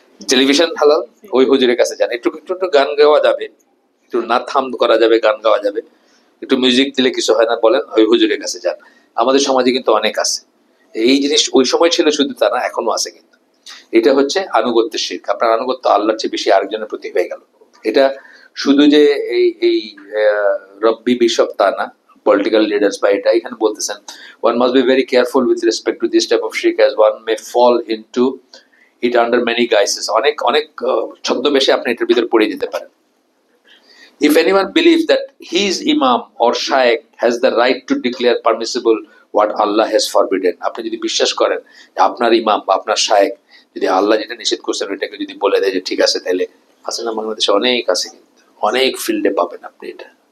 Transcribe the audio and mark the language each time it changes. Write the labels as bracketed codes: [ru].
[bn] Television হালাল, ওই হুজুরের কাছে যান, একটু একটু একটু গান গাওয়া যাবে, একটু নাচ থাম করা যাবে, গান গাওয়া যাবে, একটু মিউজিক দিলে কিছু হয় না, বলেন ওই হুজুরের কাছে যান। আমাদের সমাজে কিন্তু অনেক আছে এই জিনিস। ওই সময় ছিল শুধু তা না, এখনো আছে কিন্তু। এটা হচ্ছে আনুগত্যের শিরক। আপনার আনুগত্য আল্লাহর চেয়ে বেশি আরেকজনের প্রতি হয়ে গেল। এটা শুধু যে এই এই রব্বি বিশপ তা না, পলিটিক্যাল লিডার্স বা এটা এখানে বলতেছেন [en] one must be very careful with respect to this type of shirk as one may fall into it under many guises. [bn] অনেক অনেক ছদ্মবেশে আপনি এটার ভিতর পড়ে যেতে পারেন। [en] If anyone believes that his imam or shaykh has the right to declare permissible what Allah has forbidden, [bn] আপনি যদি বিশ্বাস করেন যে আপনার ইমাম বা আপনার শায়েখ যদি আল্লাহ যেটা নিষেধ করছেন ওইটাকে যদি বলে দেয় যে ঠিক আছে, তাহলে আছে না, বাংলাদেশে অনেক আছে, কিন্তু অনেক ফিল্ডে পাবেন আপনি এটা।